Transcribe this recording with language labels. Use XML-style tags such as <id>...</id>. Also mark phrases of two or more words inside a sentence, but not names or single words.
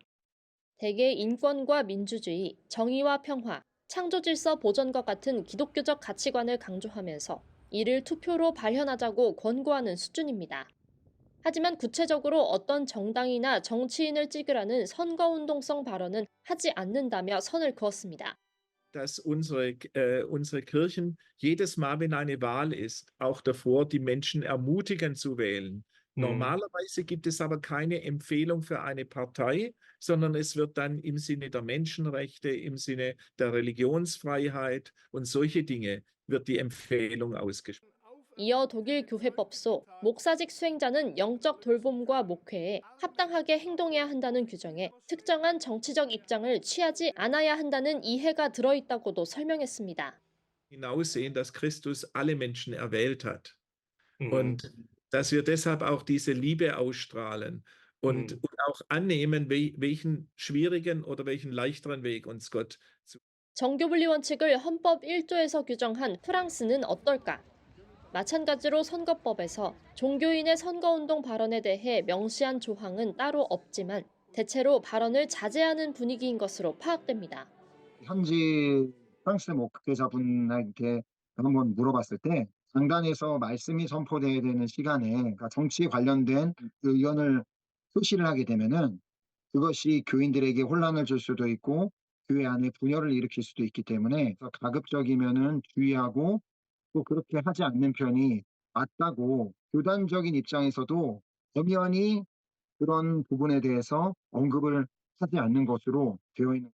<ko>대개 인권과 민주주의, 정의와 평화, 창조 질서 보전과 같은 기독교적 가치관을 강조하면서 이를 투표로 발현하자고 권고하는 수준입니다. 하지만 구체적으로 어떤 정당이나 정치인을 찍으라는 선거운동성 발언은 하지 않는다며 선을 그었습니다.</ko> <de>Dass unsere Kirchen jedes Mal, wenn eine Wahl ist, auch davor die Menschen ermutigen zu wählen. Normalerweise gibt es aber keine Empfehlung für eine Partei, sondern es wird dann im Sinne der Menschenrechte, im Sinne der Religionsfreiheit und solche Dinge wird die Empfehlung ausgesprochen.</de> <ko>이어 독일 교회법소 목사직 수행자는 영적 돌봄과 목회에 합당하게 행동해야 한다는 규정에 특정한 정치적 입장을 취하지 않아야 한다는 이해가 들어있다고도 설명했습니다.</ko> <de>Hinaussehen, dass Christus alle Menschen erwählt hat und dass wir deshalb auch diese Liebe ausstrahlen und auch annehmen, welchen schwierigen oder welchen leichteren Weg uns Gott zu.</de> <ko>정교분리 원칙을 헌법 1조에서 규정한 프랑스는 어떨까? 마찬가지로 선거법에서 종교인의 선거운동 발언에 대해 명시한 조항은 따로 없지만 대체로 발언을 자제하는 분위기인 것으로 파악됩니다. 현지 프랑스 목회자분에게 한번 물어봤을 때 장단에서 말씀이 선포돼야 되는 시간에 그러니까 정치에 관련된 의견을 표시를 하게 되면은 그것이 교인들에게 혼란을 줄 수도 있고 교회 안에 분열을 일으킬 수도 있기 때문에 가급적이면은 주의하고 또 그렇게 하지 않는 편이 맞다고 교단적인 입장에서도 엄연히 그런 부분에 대해서 언급을 하지 않는 것으로 되어 있는.</ko>